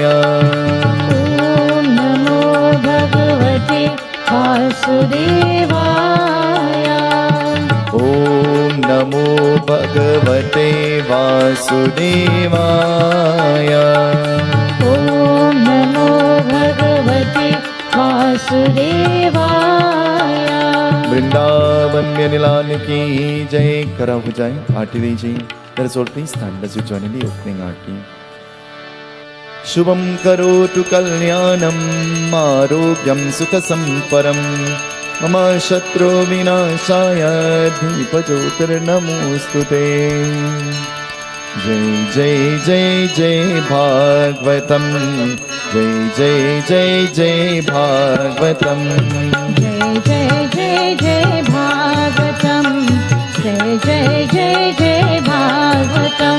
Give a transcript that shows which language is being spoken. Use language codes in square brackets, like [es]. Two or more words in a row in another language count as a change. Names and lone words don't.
[sa] ओम नमो भगवते वासुदेवाय। ओम नमो भगवते वासुदेवाय। ओम नमो भगवते वासुदेवाय। [hi] वृंदावन में लाल की जय। करा हो जाए आरती दीजिए। [en] Let us all please stand as we join in the opening आरती। [sa] शुभं करोतु कल्याणं आरोग्यं सुखसंपदं, मम शत्रु विनाशाय धीपज्योतिर्नमोऽस्तुते। जय जय जय जय भागवतं, जय जय जय जय भागवतं। जय जय जय जय भागवतं, जय जय जय जय भागवतं।